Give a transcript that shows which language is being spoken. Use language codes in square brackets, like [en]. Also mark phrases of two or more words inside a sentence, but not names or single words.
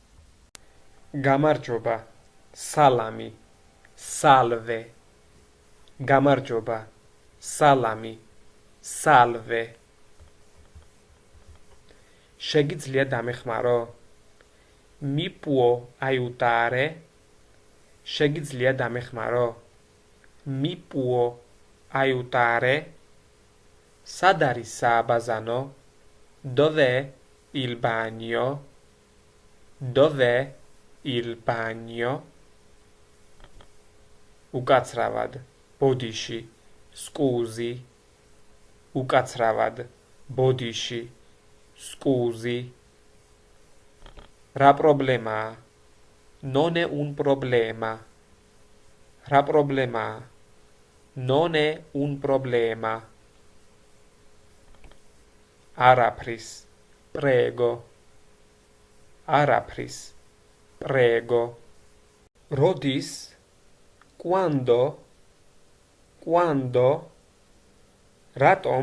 [ka] გამარჯობა, salami, salve, გამარჯობა, სალამი, salve. შეგიძლია დამეხმარო? [it] Mi può aiutare? [ka] შეგიძლია დამეხმარო? [it] Mi può aiutare? [ka] სად არის სააბაზანო? [it] Dov'è il bagno? Dov'è il bagno? [ka] უკაცრავად, ბოდიში, scusi. უკაცრავად, ბოდიში, scusi. რა პრობლემაა? [it] Non è un problema. [ka] რა პრობლემაა? [it] Non è un problema. [ka] არაფრის, prego. არაფრის, prego. როდის? Quando? [it] Quando? Ratom?